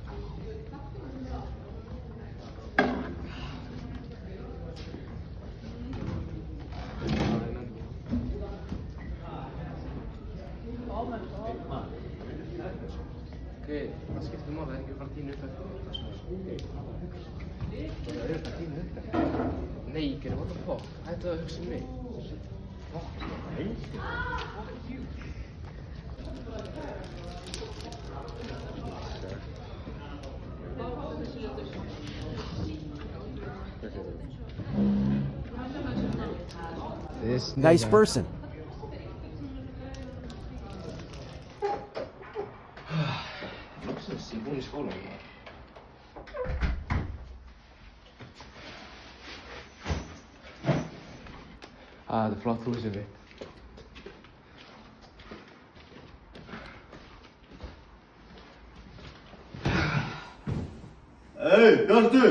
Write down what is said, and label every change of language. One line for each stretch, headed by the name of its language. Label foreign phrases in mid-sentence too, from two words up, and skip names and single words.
Icelandic: Það skiptir máli, það ekki fara að tína upp eftir. Það er að tína upp eftir. Nei, Geri,
English: what the fuck?
Icelandic: Hættu að hugsa mig. Fuck, nei.
English: Fuck you. Nice person.
Icelandic: Ég er búinn í skólanum. Þetta er flott húsið mitt. Hey, Bjartur!